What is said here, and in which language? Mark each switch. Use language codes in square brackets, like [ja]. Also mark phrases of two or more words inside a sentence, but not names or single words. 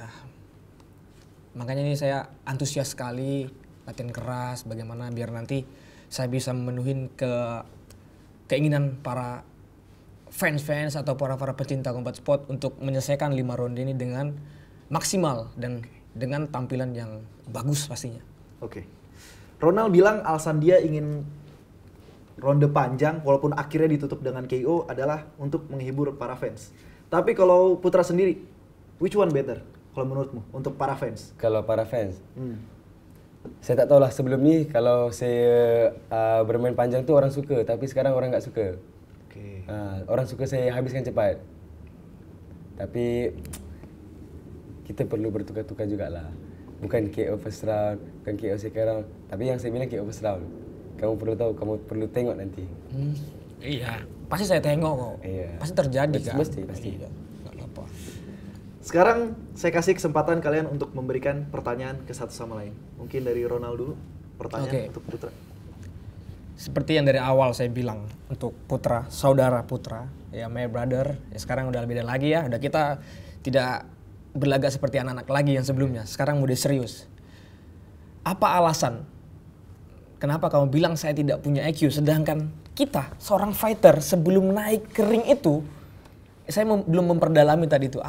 [id] Makanya ini saya antusias sekali, latihan keras, bagaimana biar nanti saya bisa memenuhi keinginan para fans atau para pecinta combat sport untuk menyelesaikan 5 ronde ini dengan maksimal dan dengan tampilan yang bagus pastinya. Oke. Ronald bilang alasan dia ingin ronde panjang walaupun akhirnya ditutup dengan KO adalah untuk menghibur para fans. Tapi kalau Putra sendiri, [en] which one better [id] kalau menurutmu untuk para fans? Kalau para fans? [ms] Saya tak tahulah sebelum ni kalau saya bermain panjang tu orang suka, tapi sekarang orang tak suka. Okay. Orang suka saya habiskan cepat. Tapi kita perlu bertukar-tukar jugalah. Bukan [en] KO first round, [ms] bukan [en] KO second round, [ms] tapi yang saya bilang [en] KO first round. [ms] Kamu perlu tahu, kamu perlu tengok nanti. [id] Iya, pasti saya tengok kok. Iya. Pasti terjadi kan. Pasti. Iya, nggak apa-apa. Sekarang saya kasih kesempatan kalian untuk memberikan pertanyaan ke satu sama lain. Mungkin dari Ronald dulu, pertanyaan untuk Putra. Seperti yang dari awal saya bilang untuk Putra, saudara Putra, ya [en] my brother. [id] Ya sekarang udah beda lagi ya. Udah kita tidak berlagak seperti anak-anak lagi yang sebelumnya. Sekarang mode serius. Apa alasan kenapa kamu bilang saya tidak punya IQ, sedangkan kita seorang fighter sebelum naik ke ring itu, saya belum memperdalami tadi itu.